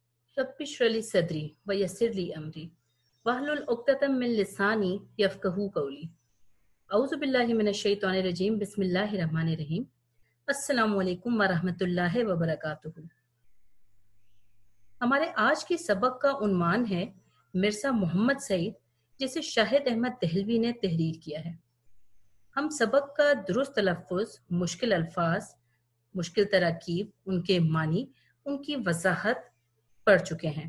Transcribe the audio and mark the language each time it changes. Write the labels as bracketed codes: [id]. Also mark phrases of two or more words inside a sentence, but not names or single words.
[ar] رب اشرح لي صدري ويسر لي أمري واحلل عقدة من لساني يفقهوا قولي. أعوذ بالله من الشيطان الرجيم. بسم الله الرحمن الرحيم. السلام عليكم ورحمة الله وبركاته. [ur] ہمارے آج کے سبق کا عنوان ہے مرزا محمد سعید، جسے شاہد احمد دہلوی نے تحریر کیا ہے. ہم سبق کا درست تلفظ، مشکل الفاظ، مشکل ترکیب، ان کے معانی، ان کی وضاحت پڑھ چکے ہیں.